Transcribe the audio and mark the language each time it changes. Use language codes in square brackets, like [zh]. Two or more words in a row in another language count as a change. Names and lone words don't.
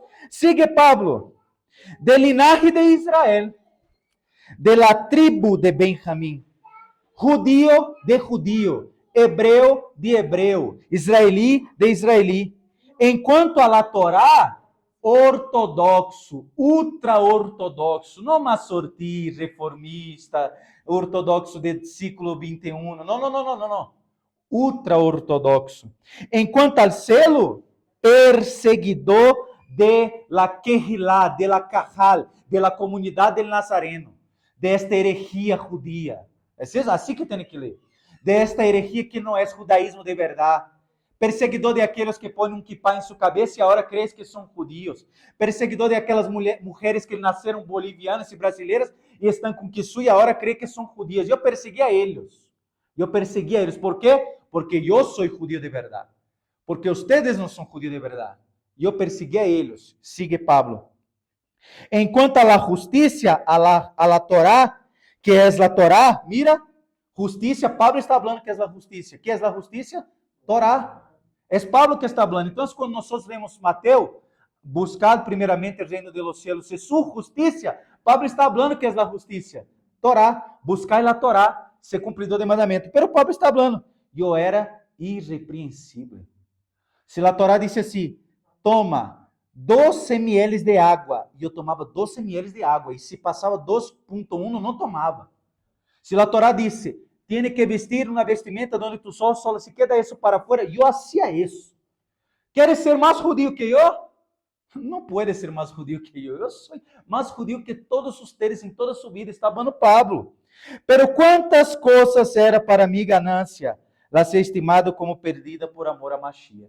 [es] Sigue Pablo, del linaje de Israel, de la tribu de Benjamín, judío de judío, [pt] hebreu de hebreu, [es] israelí de israelí. [pt] Enquanto [es] a la Torá, [pt] ortodoxo, ultra-ortodoxo, não massorti, reformista, ortodoxo do século 21, não. Ultra-ortodoxo. Enquanto [es] al selo, perseguidor de la Kehilá, de la [pt] Kahal, de la comunidade [es] del Nazareno, [pt] desta herejia judia. É assim que tem que ler. Desta herejia que não é judaísmo de verdade. Perseguidor de aqueles que põem um kippah em sua cabeça e agora creem que são judios. Perseguidor de aquelas mulheres que nasceram bolivianas e brasileiras e estão com kissú e agora creem que são judias. Eu persegui a eles. ¿Por quê? Porque eu sou judío de verdade. Porque ustedes não são judíos de verdade. Eu persegui a eles. Sigue Pablo. Enquanto [es] a la justicia, a la Torá, [pt] que é a Torá, mira, justiça, Pablo está falando que é a justiça. Que é a justiça? Torá. É Pablo que está falando. Então, quando nós lemos Mateus, buscar primeiramente o reino [es] de los cielos [pt] e sua justiça, Pablo está falando que é a justiça. Torá, buscar a Torá, ser cumpridor de mandamento. Pero Pablo está falando, eu era irrepreensível. Se a Torá disse assim, toma 12 ml de água, e eu tomava 12 ml de água, e se passava 2.1, não tomava. Se a Torá disse, [es] tiene que vestir una vestimenta donde tus ojos solo se queda eso para afuera. Yo hacía eso. ¿Quieres ser más judío que yo? No puede ser más judío que yo. Yo soy más judío que todos ustedes en toda su vida. Está hablando Pablo. Pero cuántas cosas era para mi ganancia, las he estimado como perdida por amor a Mashiach.